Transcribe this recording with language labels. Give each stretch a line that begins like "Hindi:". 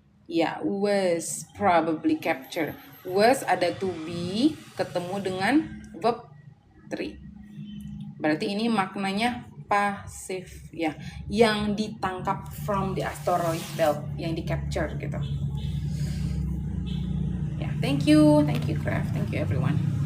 English: Ya, was probably captured.
Indonesian: Was ada to be ketemu dengan verb 3. Berarti ini maknanya pasif ya, yang ditangkap
English: from the asteroid belt,
Indonesian: yang di capture gitu.
English: Ya, thank you Craft, thank you everyone.